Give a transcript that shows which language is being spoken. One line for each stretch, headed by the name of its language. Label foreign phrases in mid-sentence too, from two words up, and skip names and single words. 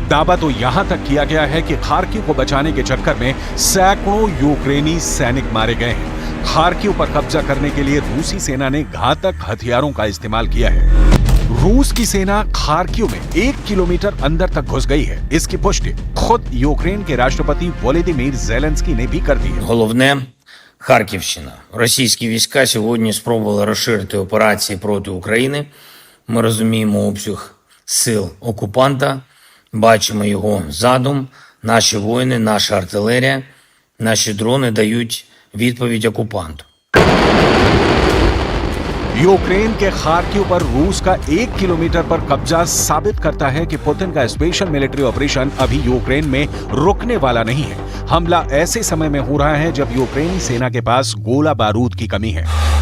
Hindi: दावा तो यहां तक किया गया है कि खार्किव को बचाने के चक्कर में सैकड़ों यूक्रेनी सैनिक मारे गए हैं। खार्किव पर कब्जा करने के लिए रूसी सेना ने घातक हथियारों का इस्तेमाल किया है। रूस की सेना खार्किव में 1 किलोमीटर अंदर तक घुस गई है। इसकी पुष्टि खुद यूक्रेन के राष्ट्रपति वोलोदिमीर ज़ेलेंस्की ने भी कर दी है।
Ukrainian: Головне – Харківщина. Російські війська сьогодні спробували розширити операції проти України. Ми розуміємо обсяг сил окупанта, бачимо його задум. Наші воїни, наша артилерія, наші дрони дають відповідь окупанту.
Hindi: यूक्रेन के खार्किव पर रूस का 1 किलोमीटर पर कब्जा साबित करता है कि पुतिन का
English: special military operation
Hindi: अभी यूक्रेन में रुकने वाला नहीं है। हमला ऐसे समय में हो रहा है जब यूक्रेनी सेना के पास गोला बारूद की कमी है।